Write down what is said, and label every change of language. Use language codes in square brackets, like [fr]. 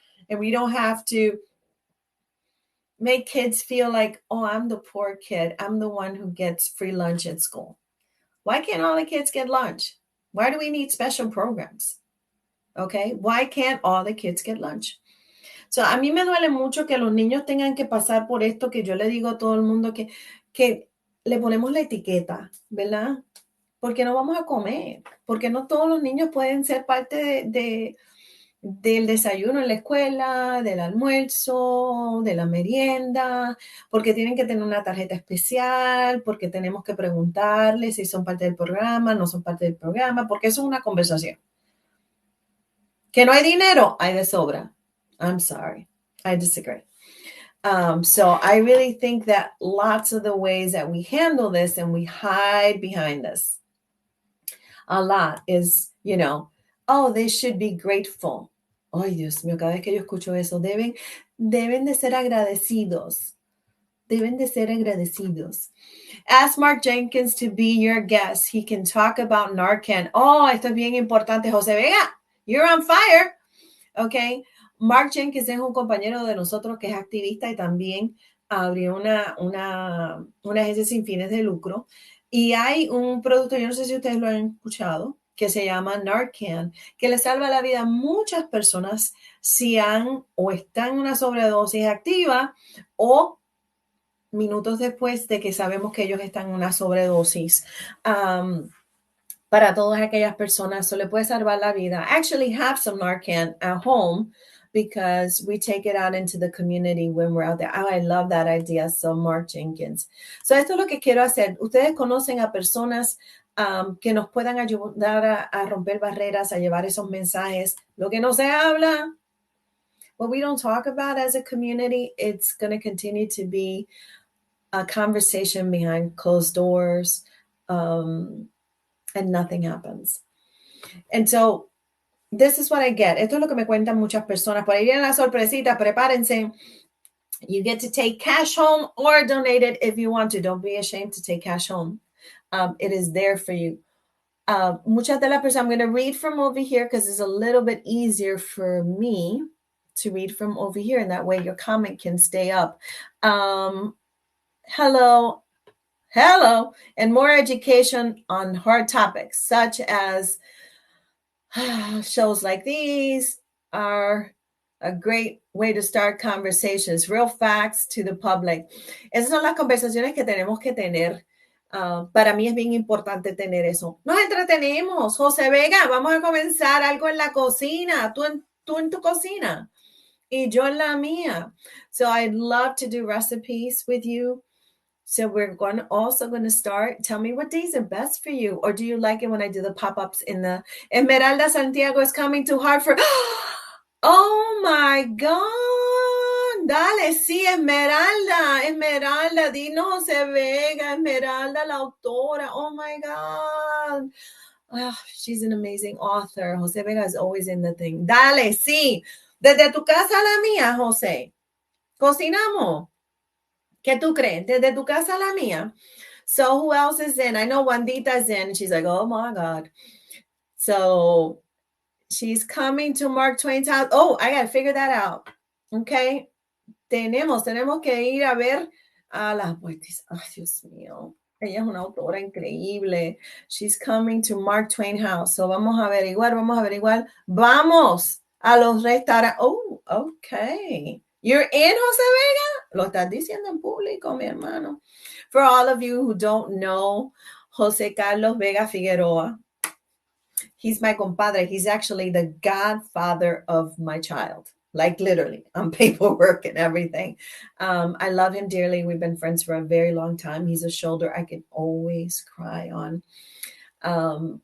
[en] And we don't have to make kids feel like, I'm the poor kid. I'm the one who gets free lunch at school. Why can't all the kids get lunch? Why do we need special programs? Why can't all the kids get lunch? [es] So a mí me duele mucho que los niños tengan que pasar por esto, que yo le digo a todo el mundo que le ponemos la etiqueta, ¿verdad? Porque no vamos a comer, porque no todos los niños pueden ser parte de del desayuno en la escuela, del almuerzo, de la merienda, porque tienen que tener una tarjeta especial, porque tenemos que preguntarles si son parte del programa, no son parte del programa, porque eso es una conversación. Que no hay dinero, hay de sobra. [en] I'm sorry, I disagree. So I really think that lots of the ways that we handle this and we hide behind this a lot is, oh, they should be grateful. [es] Ay, Dios mío, cada vez que yo escucho eso, deben de ser agradecidos. Deben de ser agradecidos. [en] Ask Mark Jenkins to be your guest. He can talk about Narcan. Oh, [es] esto es bien importante, [en] José Vega. You're on fire. Okay. [es] Mark Jenkins es un compañero de nosotros que es activista y también abrió una agencia sin fines de lucro. Y hay un producto, yo no sé si ustedes lo han escuchado, que se llama Narcan, que le salva la vida a muchas personas si han o están en una sobredosis activa o minutos después de que sabemos que ellos están en una sobredosis. Para todas aquellas personas, so le puede salvar la vida. [en] I actually have some Narcan at home because we take it out into the community when we're out there. Oh, I love that idea. So Mark Jenkins. [es] So esto es lo que quiero hacer. Ustedes conocen a personas que nos puedan ayudar a romper barreras, a llevar esos mensajes. Lo que no se habla, [en] what we don't talk about as a community, it's going to continue to be a conversation behind closed doors, and nothing happens. And so this is what I get. [es] Esto es lo que me cuentan muchas personas. Por ahí viene la sorpresita, prepárense. [en] You get to take cash home or donate it if you want to. Don't be ashamed to take cash home. It is there for you. [es] Muchas de las personas, [en] I'm going to read from over here because it's a little bit easier for me to read from over here, and that way your comment can stay up. Hello, and more education on hard topics, such as shows like these are a great way to start conversations, real facts to the public. [es] Esas son las conversaciones que tenemos que tener. Para mí es bien importante tener eso. Nos entretenemos. José Vega, vamos a comenzar algo en la cocina. Tú en tu cocina y yo en la mía. [en] So I'd love to do recipes with you. So we're also going to start. Tell me what days are best for you. Or do you like it when I do the pop-ups in the Esmeralda Santiago is coming to Hartford? Oh my God. [es] Dale, sí, Esmeralda, dinos José Vega, Esmeralda, la autora. [en] Oh my God. Oh, she's an amazing author. José Vega is always in the thing. [es] Dale, sí. Desde tu casa a la mía, José. Cocinamos. ¿Qué tú crees? Desde tu casa a la mía. [en] So who else is in? I know Wandita's in. She's like, oh my God. So she's coming to Mark Twain's house. Oh, I got to figure that out. Okay. [es] Tenemos que ir a ver a las poetisas. Oh, Dios mío. Ella es una autora increíble. [en] She's coming to Mark Twain house. [es] So vamos a averiguar. Vamos a los restaurantes. [en] Oh, okay. You're in, José Vega? [es] Lo estás diciendo en público, mi hermano. [en] For all of you who don't know, José Carlos Vega Figueroa, he's my compadre. He's actually the godfather of my child, like literally on paperwork and everything. I love him dearly. We've been friends for a very long time. He's a shoulder I can always cry on.